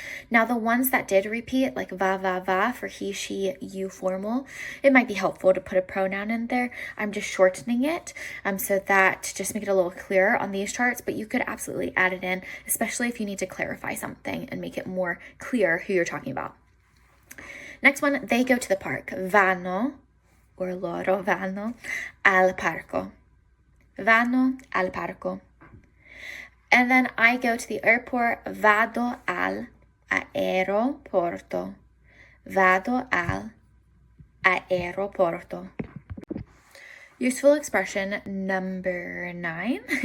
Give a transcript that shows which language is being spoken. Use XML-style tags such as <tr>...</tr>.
<en>Now, the ones that did repeat, like va, va, va for he, she, you formal, it might be helpful to put a pronoun in there. I'm just shortening it so that to just make it a little clearer on these charts, but you could absolutely add it in, especially if you need to clarify something and make it more clear who you're talking about. Next one, they go to the park.</en> <it>Vanno, or loro vanno, al parco. Vanno al parco.</it> <en>And then I go to the airport.</en> <it>Vado al aeroporto. Vado al aeroporto.</it> <en>Useful expression number 9.</en>